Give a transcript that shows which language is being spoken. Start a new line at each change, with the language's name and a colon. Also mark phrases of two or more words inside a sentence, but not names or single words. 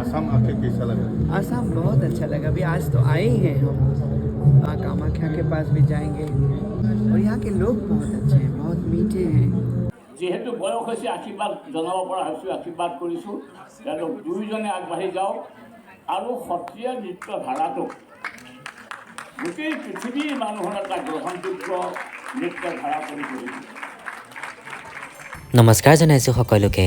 Hindi: आसाम आके कैसा लगा? आसाम बहुत अच्छा लगा। अभी आज तो आए ही हैं हम, माँ कामाख्या के पास भी जाएंगे और यहाँ के लोग बहुत अच्छे हैं, बहुत मीठे हैं।
Assamese: যেহেতু বয়স হৈছে আশীৰ্বাদ জনাব পৰা হৈছোঁ, আশীৰ্বাদ কৰিছোঁ তেওঁলোক দুয়োজনে আগবাঢ়ি যাওক আৰু সত্ৰীয়া নৃত্য ধাৰাটোক গোটেই পৃথিৱীৰ মানুহৰ এটা গ্ৰহণযোগ্য নৃত্য ধাৰা কৰি তুলিছে। নমস্কাৰ জনাইছোঁ সকলোকে।